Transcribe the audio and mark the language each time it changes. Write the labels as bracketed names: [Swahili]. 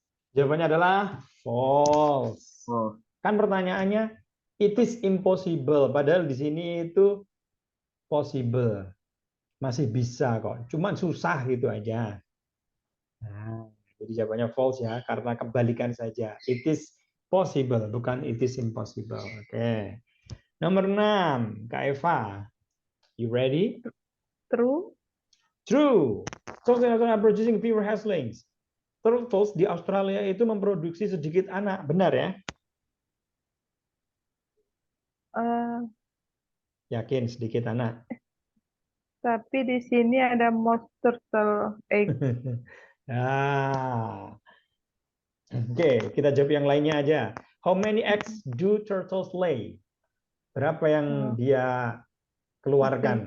[Indonesian] Jawabannya adalah false. Oh, Kan pertanyaannya [English] it is impossible, [Indonesian] padahal di sini itu possible. Masih bisa kok, cuma susah gitu aja. Nah, jadi jawabannya false ya, karena kebalikan saja. [English] It is possible, [Indonesian] bukan [English] it is impossible. [Indonesian] Oke. Nomor 6, Kak Eva. [English] You ready? True. True. Turtles are producing fewer hatchlings. [Indonesian] Turtles di Australia itu memproduksi sedikit anak, benar ya? Eh, Yakin sedikit anak. tapi di sini ada [English] most turtle egg. Ah. [Indonesian] Oke, kita jawab yang lainnya aja. [English] How many eggs do turtles lay? [Indonesian] Berapa yang dia keluarkan?